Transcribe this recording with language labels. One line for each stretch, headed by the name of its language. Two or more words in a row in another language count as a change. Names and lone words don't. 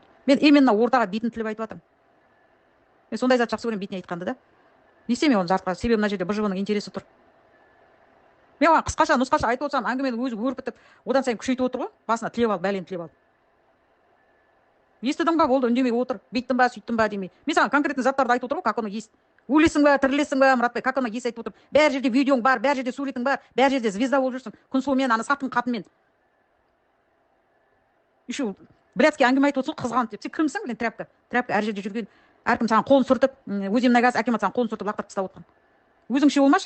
Kazakh: Мен именно ортаға бетін тіліп айтып жатырмын. Мен сондай зат жақсы көремін бетіне айтқанды да. Не істемей оны жарыққа, себебі мына жерде БЖВ-ның интересі тұр. Мен оған қысқаша, нұсқаша айтып отырсам, әңгімені өзі өрбітіп, одан сайын күшейтіп отыр ғой. Басына тілеп алып, бәлені тілеп алып. Естідің ба, болды, үндемей отыр. Бүйттің ба, сөйттің ба демей. Мен саған конкретный заттарды айтып отырмын,
Russian: как оно есть.
Kazakh: Өлесің ба, тірілесің ба, Мұратбай,
Russian: как оно есть
Kazakh: айтып отырмын. Бәр жерде видеоң бар, бәр жерде суретің бар, бәр жерде звезда болып жүрсің. Күнсұлумен, ана сатқын қатынмен.
Russian: Еще блядский
Kazakh: әңгіме айтып отырсың, қызғанып деп. Сен кімсің, білен, тряпка? Тряпка әр жерде жүрген. Әркім саған қолын сүртіп, өземнай газ акимат саған қолын сүртіп лақтырып тастап отқан. Өзіңше болмашы.